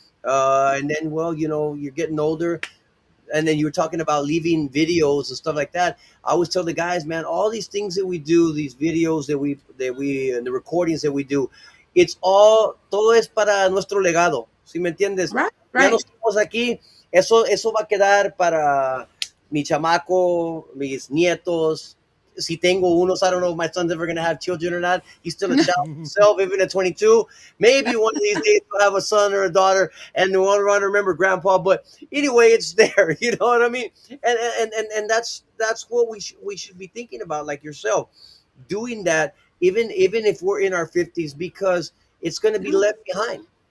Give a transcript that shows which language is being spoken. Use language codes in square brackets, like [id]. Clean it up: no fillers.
[en] And then, well, you're getting older, and then you were talking about leaving videos and stuff like that. I always tell the guys, man, all these things that we do, these videos that we and the recordings that we do, it's all [es] todo es para nuestro legado. ¿Sí me entiendes? [en] Right, [es] Ya no [en] right. [es] estamos aquí. Eso va a quedar para mi chamaco, mis nietos. Si tengo unos, [en] I don't know if my son's ever going to have children or not. He's still a child himself, even at 22. Maybe one of these days he'll have a son or a daughter, and they'll want to remember grandpa. But anyway, it's there. You know what I mean? And that's what we should be thinking about, like yourself, doing that, even if we're in our 50s, because it's going to be left behind.